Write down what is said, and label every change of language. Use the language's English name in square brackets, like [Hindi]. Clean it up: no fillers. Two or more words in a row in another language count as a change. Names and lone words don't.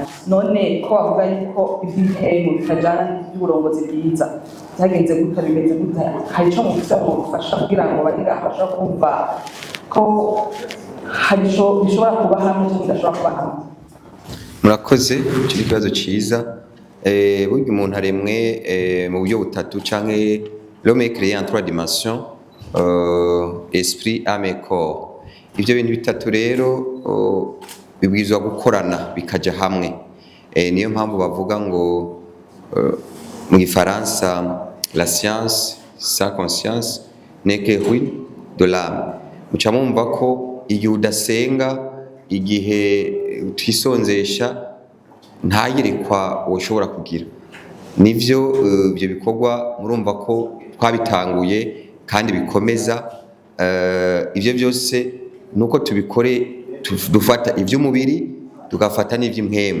[Rundi] None ko bavuga yuko ibintu bitajana n'uburongozi bwiza byagenze gute, bimeze gute, hari ico mufise mufasha kugira ngo bari ngaha bashobora kumva ko hari ico bishobora kuba hamwe cyangwa bidashobora kuba hamwe? Murakoze, icyo ni ikibazo cyiza. Burya umuntu aremwe mu buryo butatu canke [French] l'homme est créé en 3 dimensions, esprit, âme et corps. [Rundi] Ivyo bintu bitatu rero bibwirizwa gukorana bikaja hamwe. Niyo mpamvu bavuga ngo mu Gifaransa [French] la science sans conscience n'est que ruine de l'âme. [Rundi] Muca mumva ko igihe udasenga, igihe utisonzesha, nta yerekwa woshobora kugira. Nivyo ibyo bikorwa murumva ko twabitanguye kandi bikomeza. Ivyo byose nuko tubikore, dufata ivy'umubiri tugafata n'ivy'impwemu.